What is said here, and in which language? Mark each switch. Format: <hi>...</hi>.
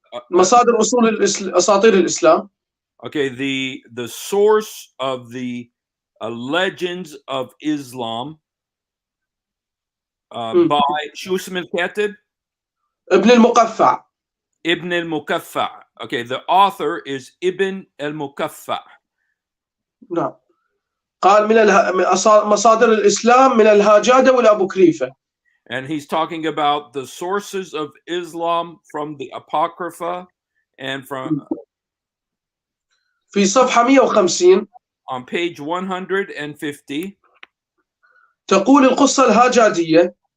<ar>مصادر أصول أساطير الإسلام.</ar> <en>Okay, the source of the legends of Islam by</en> <ar>شو اسم الكاتب؟ ابن المقفع.</ar> <en>Ibn al-Mukaffa. Okay, the author is Ibn al-Mukaffa.</en> <ar>نعم. قال من مصادر الإسلام من الهاجادة والأبو كريفة.</ar> <en>And he's talking about the sources of Islam from the Apocrypha and from</en> <ar>في صفحة 150</ar> <en>on page 150</en> <ar>تقول القصة الهاجادية</ar>